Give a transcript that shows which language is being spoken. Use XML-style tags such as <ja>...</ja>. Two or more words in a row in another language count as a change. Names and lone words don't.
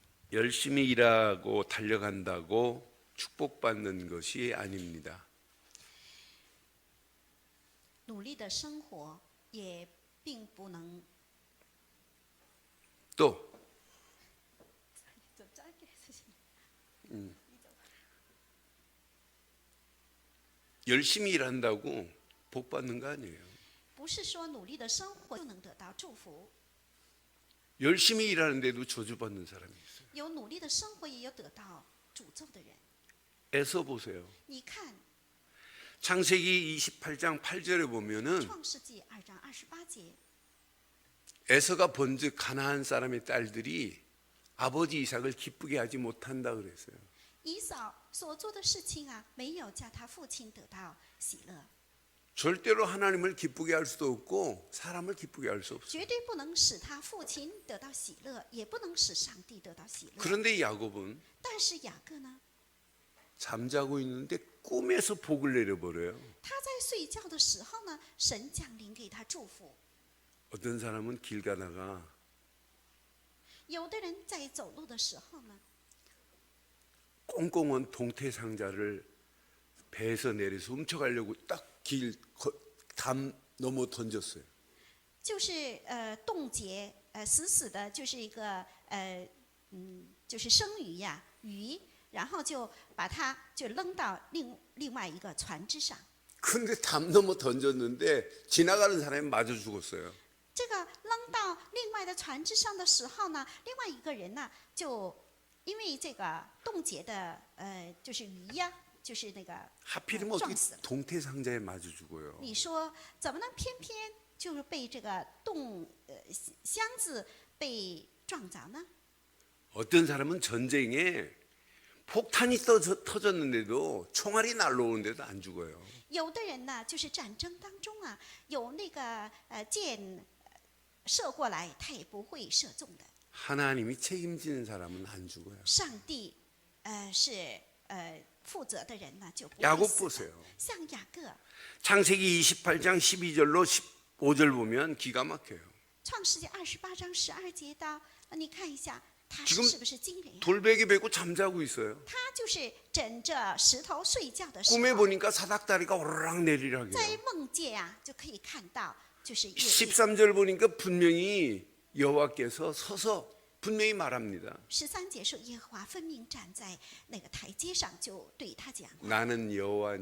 <ko>열심히 일하고 달려간다고 축복받는 것이 아닙니다.</ko> <zh>努力的生活也并不能</zh> <ko>또 열심히 일한다고 복 받는 거 아니에요.</ko> <zh>不是说努力的生活就能得到祝福，</zh> <ko>열심히 일하는데도 저주받는 사람이 있어요.</ko> <zh>有努力的生活也有得到诅咒的人。</zh> <ko>에서 보세요.</ko> <zh>你看</zh> <ko>창세기 28장 8절에 보면은</ko> <zh>创世纪2章28节，</zh> <ko>에서가 본즉 가나안 사람의 딸들이 아버지 이삭을 기쁘게 하지 못한다 그랬어요.</ko> <zh>以扫所做的事情啊，没有叫他父亲得到喜乐，</zh> <ko>절대로 하나님을 기쁘게 할 수도 없고 사람을 기쁘게 할 수 없어요.</ko> <zh>绝对不能使他父亲得到喜乐，也不能使上帝得到喜乐。</zh> <ko>그런데 야곱은</ko> <zh>但是雅各呢，</zh> <ko>잠자고 있는데 꿈에서 복을 내려버려요.</ko> <zh>他在睡觉的时候呢，神降临给他祝福。</zh> <ko>어떤 사람은 길 가다가</ko> <zh>有的人在走路的时候呢，</zh> <ko>꽁꽁한 동태 상자를 배에서 내려서 훔쳐가려고 딱 길 담 넘어 던졌어요.</ko> <zh>就是冻结死死的，就是一个就是生鱼呀、鱼，然后就把它就扔到另外一个船只上。</zh> <ko>근데 담 넘어 던졌는데 지나가는 사람이 맞아 죽었어요.</ko> <zh>这个扔到另外的船只上的时候呢，另外一个人呢，就因为这个冻结的就是鱼呀，就是那个</zh> <ko>하필이면 어떻게</ko> <zh>撞死了。</zh> <ko>동태 상자에 맞아 죽어요.</ko> <zh>你说怎么能偏偏就是被这个箱子被撞着呢？</zh> <ko>어떤 사람은 전쟁에 폭탄이 터졌는데도 총알이 날라오는데도 안 죽어요.</ko> <zh>有的人呢，就是战争当中啊，有那个箭射过来，他也不会射中的。</zh> <ko>하나님이 책임지는 사람은 안 죽어요.</ko> <zh>上帝是负责的人呢，就不会</zh> <ko>야곱</ko> <zh>死的。</zh> <ko>보세요.</ko> <zh>像雅各，</zh> <ko>창세기 28장 12절로 15절 보면 기가 막혀요.</ko> <zh>创世纪28章12节到，你看一下，他</zh> <ko>지금</ko> <zh>是不是惊人呀？</zh> <ko>돌베개 베고 잠자고 있어요.</ko> <zh>他就是枕着石头睡觉的时</zh> <ko>꿈에</ko> <zh>候，</zh> <ko>보니까 사닥다리가 오르락 내리락</ko> <zh>在</zh> <ko>해요.</ko> <zh>梦界啊，就可以看到，就是夜里</zh> <ko>13절 보니까 분명히 여호와께서 서서 분명히 말합니다.</ko> <zh>13 节说，耶和华分明站在那个台阶上，就对他讲话</zh> <ko>나는 여호와니.</ko>